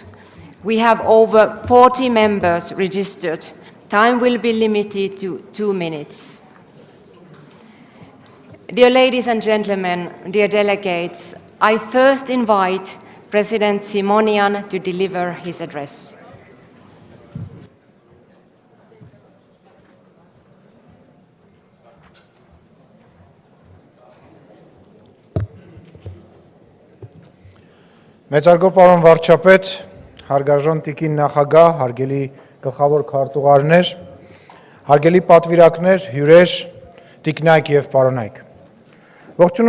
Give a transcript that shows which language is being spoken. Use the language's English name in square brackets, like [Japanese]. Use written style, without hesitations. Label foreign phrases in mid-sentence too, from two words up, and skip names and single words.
[English] We have over 40 members registered. Time will be limited to 2 minutes. Dear ladies and gentlemen, dear delegates, I first invite President Simonian to deliver his address. [Armenian] Մեծարգո պարոն վարչապետ, հարգարժան տիկին նախագահ, հարգելի գլխավոր քարտուղարներ, հարգելի պատվիրակներ, հյուրեր, տիկնայք եւ պարոնայք։ Ողջունում